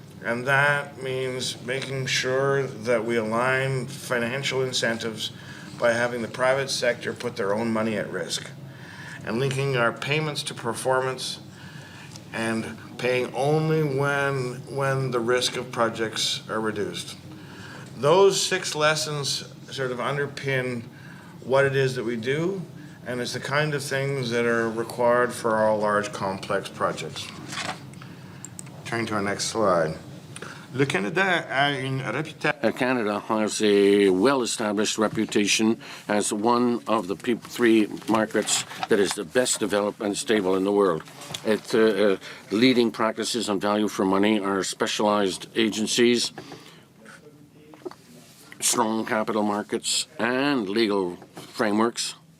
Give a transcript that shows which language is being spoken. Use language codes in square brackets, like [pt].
[en] And that means making sure that we align financial incentives by having the private sector put their own money at risk and linking our payments to performance and paying only when the risk of projects are reduced. Those 6 lessons sort of underpin what it is that we do, and it's the kind of things that are required for our large, complex projects. Turning to our next slide. [fr] Le Canada a une réputation. [en] Canada has a well-established reputation as one of the P3 markets that is the best developed and stable in the world. Its leading practices on value for money are specialized agencies, strong capital markets, and legal frameworks.